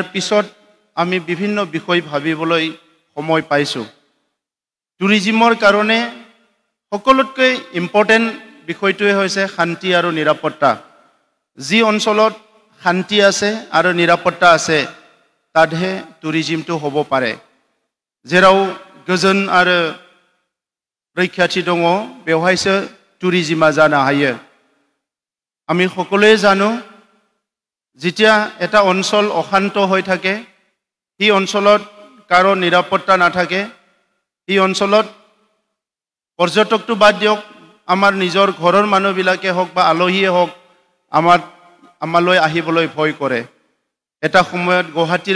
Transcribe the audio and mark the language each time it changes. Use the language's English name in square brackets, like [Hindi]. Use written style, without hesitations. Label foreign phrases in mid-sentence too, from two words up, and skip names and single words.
[Assamese] পিছত আমি বিভিন্ন বিষয় ভাবিবলৈ সময় পাইছো টুৰিজিমৰ কাৰণে সকলোতকৈ ইম্পৰ্টেন্ট বিষয়টোৱে হৈছে শান্তি আৰু নিৰাপত্তা যি অঞ্চলত শান্তি আছে আৰু নিৰাপত্তা আছে তাতহে টুৰিজিমটো হ'ব পাৰে [Bodo] जेराव गोजोन आरो रैखाथि दङ बेवहायसो टुरिजिमा जानो हायो [Assamese] আমি সকলোৱে জানো যেতিয়া এটা অঞ্চল অশান্ত হৈ থাকে এই অঞ্চলত কাৰো নিৰাপত্তা নাথাকে এই অঞ্চলত পৰ্যটকটো বাদ দিয়ক আমাৰ নিজৰ ঘৰৰ মানুহবিলাকে হওক বা আলহীয়ে হওক আমালৈ আহিবলৈ ভয় কৰে এটা সময়ত গুৱাহাটীৰ